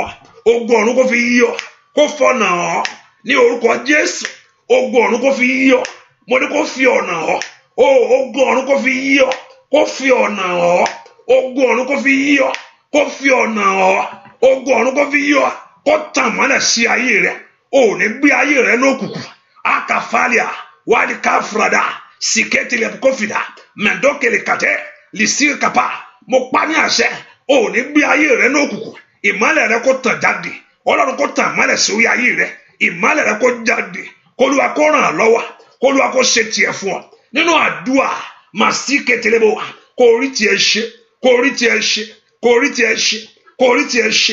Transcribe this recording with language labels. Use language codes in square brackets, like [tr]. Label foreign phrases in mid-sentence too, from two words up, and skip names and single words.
[yo] Ogun ọ̀run kó fi yí ọ, kó fọ̀nà ọ. Ní orúkọ Jésù, ogun ọ̀run kó fi yí ọ. Mo ní kó fi ọ̀nà ọ. Ogun ọ̀run kó fi yí ọ, kó fi ọ̀nà ọ. Ogun ọ̀run kó fi yí ọ, kó fi ọ̀nà ọ. Ogun ọ̀run kó fi yí ọ, kó tàn mọ́lẹ̀ sí ayé rẹ. Ò ní gbé ayé rẹ lókùnkùn. Akafalia wadi kafrada siketile kofida mendokele kate lisir kapa. Mo pa ní àṣẹ, ò ní gbé ayé rẹ lókùnkùn. Ìmọ́lẹ̀ rẹ kó tàn jáde. Ọlọ́run kó tàn mọ́lẹ̀ sórí ayé rẹ. Ìmọ́lẹ̀ rẹ kó jáde. K'Olúwa kó ràn ọ́ lọ́wọ́. K'Olúwa kó ṣe tiẹ̀ fún ọ. Nínú àdúrà màsíketelebo, kó rí tiẹ̀ ṣe, kó rí tiẹ̀ ṣe, kó rí tiẹ̀ ṣe, kó rí tiẹ̀ ṣe.